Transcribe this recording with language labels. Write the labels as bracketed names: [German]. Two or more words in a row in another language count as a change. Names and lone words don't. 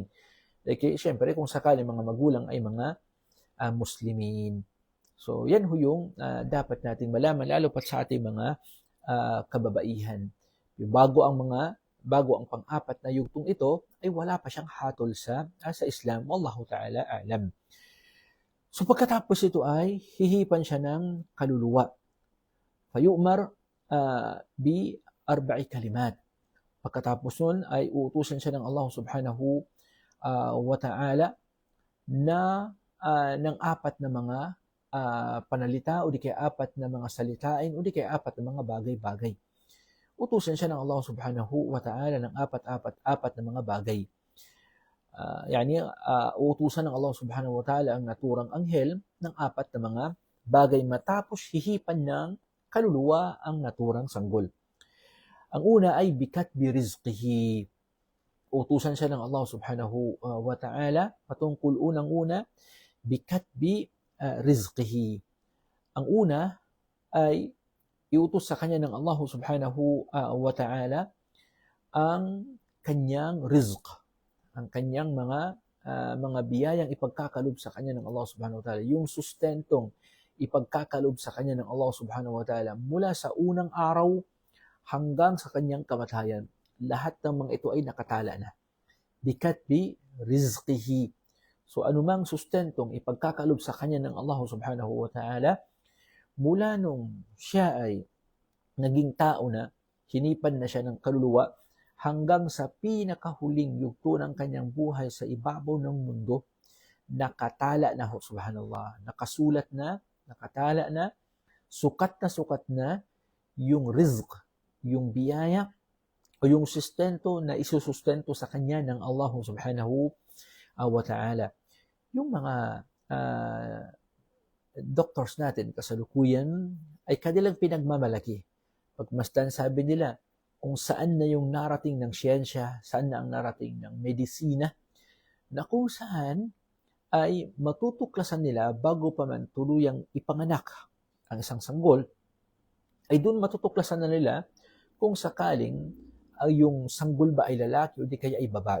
[Filipino] Okay, syempre kung sakali mga magulang ay mga Muslimin. So yan ho yung dapat nating malaman, lalo pa sa ating mga kababaihan. Bago ang pang-4 na yugtong ito, ay wala pa siyang hatol sa Islam. [Arabic] والله تعالى أعلم. [Filipino] So pagkatapos ito ay hihipan siya ng kaluluwa. [Arabic] فيؤمر ب 4 كلمات. [Filipino] Pagkatapos nun ay uutusan siya ng Allah [Arabic] سبحانه وتعالى [Filipino] na ng 4 na mga panalita, o di kaya 4 na mga salitain, o di kaya 4 na mga bagay-bagay. Utusan siya ng Allah [Arabic] سبحانه وتعالى [Filipino] ng 4 na mga bagay. Utusan ng Allah [Arabic] سبحانه وتعالى [Filipino] ang naturang anghel ng 4 na mga bagay matapos hihipan ng kaluluwa ang naturang sanggol. Ang una ay [Arabic] بكتب رزقه. [Filipino] Utusan siya ng Allah [Arabic] سبحانه وتعالى [Filipino] patungkol unang-una [Arabic] بكتب رزقه. [Filipino] Ang una ay iutos sa kanya ng Allah [Arabic] سبحانه وتعالى [Filipino] ang kanyang rizq, ang kanyang mga biyayang ipagkakalob sa kanya ng Allah [Arabic] سبحانه وتعالى, [Filipino] yung sustentong ipagkakalob sa kanya ng Allah [Arabic] سبحانه وتعالى [Filipino] mula sa unang araw hanggang sa kanyang kamatayan. Lahat ng mga ito ay nakatala na. [Arabic] بكتب رزقه. [Filipino] So anumang sustentong ipagkakalob sa kanya ng Allah [Arabic] سبحانه وتعالى [Filipino] mula nung siya ay naging tao na, hinipan na siya ng kaluluwa, hanggang sa pinakahuling yugto ng kanyang buhay sa ibabaw ng mundo, nakatala na ho, subhanallah, nakasulat na, nakatala na, sukat na yung rizq, yung biyaya, o yung sustento na isusustento sa kanya ng Allah [Arabic] سبحانه وتعالى. [Filipino] Yung mga doctors natin kasalukuyan ay kanilang pinagmamalaki. Pagmasdan, sabi nila, kung saan na yung narating ng siyensya, saan na ang narating ng medisina, na kung saan ay matutuklasan nila bago pa man tuluyang ipanganak ang isang sanggol, ay doon matutuklasan na nila kung sakaling yung sanggol ba ay lalaki o di kaya ay babae.